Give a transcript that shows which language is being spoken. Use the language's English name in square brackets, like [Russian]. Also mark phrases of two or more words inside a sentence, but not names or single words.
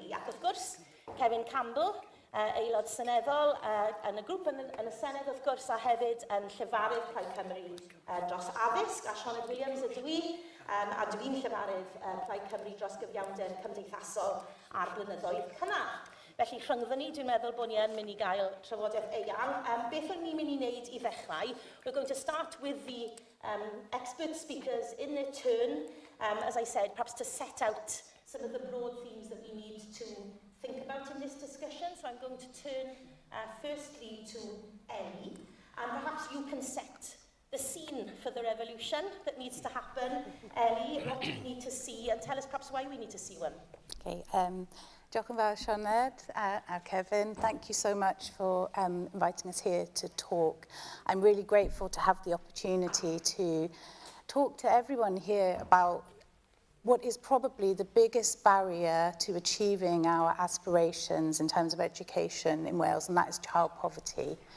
[Welsh] Ac wrth gwrs, Kevin Campbell, aelod seneddol yn y grŵp yn y Senedd, wrth gwrs, a hefyd yn llefarydd Plaid Cymru dros addysg, a Cynhadledd Williams ydw I, a dwi i'n llefarydd Plaid Cymru dros gyfiawnder cymdeithasol a'r blynyddoedd cynnar. Felly rhyngddo ni, dwi'n meddwl bod ni yn mynd I gael trafodaeth eang. Beth o'n ni'n mynd I wneud I ddechrau? [English] We're going to start with the expert speakers in their turn, as I said, perhaps to set out some of the broad themes that we need to think about in this discussion. So I'm going to turn firstly to Ellie, and perhaps you can set the scene for the revolution that needs to happen. Ellie, what do we need to see, and tell us perhaps why we need to see one. [Welsh] Okay, diolch yn fawr, Cynhadledd and Kevin. [English] Thank you so much for inviting us here to talk. I'm really grateful to have the opportunity to talk to everyone here about what is probably the biggest barrier to achieving our aspirations in terms of education in Wales, and that is child poverty.